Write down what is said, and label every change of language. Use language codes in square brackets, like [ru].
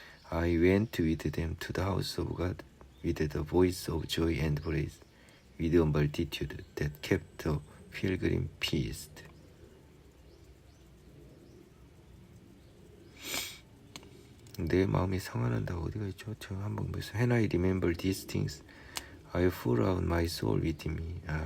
[en] I went with them to the house of God with the voice of joy and praise, with a multitude that kept the pilgrim feast. [ko] 내 마음이 상하는다 어디가 있죠? 저 한번 보세요. [en] When I remember these things, I pour out my soul within me.